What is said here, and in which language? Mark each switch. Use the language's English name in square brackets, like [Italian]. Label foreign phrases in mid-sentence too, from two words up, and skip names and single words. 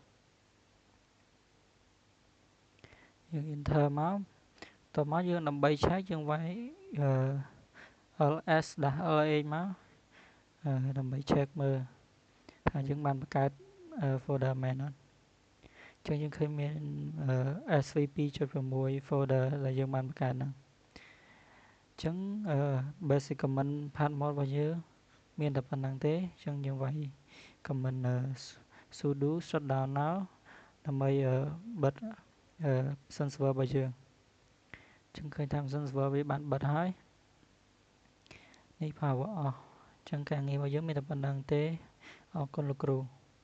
[Khmer] យើង enter មកតមកយើងដើម្បីឆែកយើងវាយ ls -lx មកដើម្បី check មើលថា យើងបានបង្កើត folder មែនអត់ចឹងយើងឃើញមាន svp.6 folder ដែលយើង បានបង្កើតហ្នឹងចឹង [English] basic comment part1 [Khmer] របស់យើងមានតែប៉ុណ្្នឹងទេចឹងយើងវាយ [English] comment sudo shutdown now [Khmer] ដើម្បីបិទ [English] Sun server [Khmer] របស់យើងចឹងឃើញថា [English] Sun server [Khmer] វាបានបិទហើយនេះ [English] power off [Khmer] ចឹងការងាររបស់យើងមានតែប៉ុណ្្នឹងទេអរគុណលោកគ្រូ